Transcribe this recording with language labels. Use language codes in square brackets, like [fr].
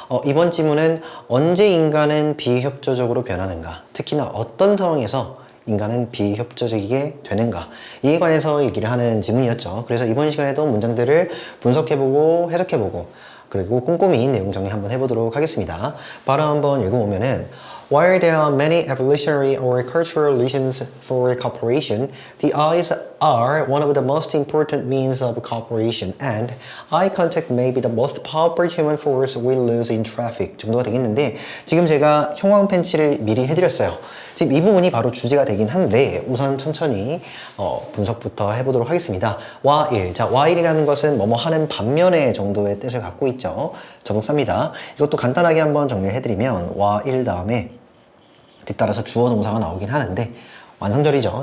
[ko] 이번 지문은 언제 인간은 비협조적으로 변하는가? 특히나 어떤 상황에서 인간은 비협조적이게 되는가? 이에 관해서 얘기를 하는 지문이었죠. 그래서 이번 시간에도 문장들을 분석해보고 해석해보고 그리고 꼼꼼히 내용 정리 한번 해보도록 하겠습니다. 바로 한번 읽어보면은 [en] While there are many evolutionary or cultural reasons for cooperation, the eyes are one of the most important means of cooperation, and eye contact may be the most powerful human force we lose in traffic [ko] 정도가 되겠는데 지금 제가 형광 펜치를 미리 해드렸어요. 지금 이 부분이 바로 주제가 되긴 한데 우선 천천히 분석부터 해보도록 하겠습니다. while, 자 while이라는 것은 뭐뭐 하는 반면에 정도의 뜻을 갖고 있죠. 접속사입니다. 이것도 간단하게 한번 정리를 해드리면 while 다음에 뒤따라서 주어 동사가 나오긴 하는데 완성절이죠.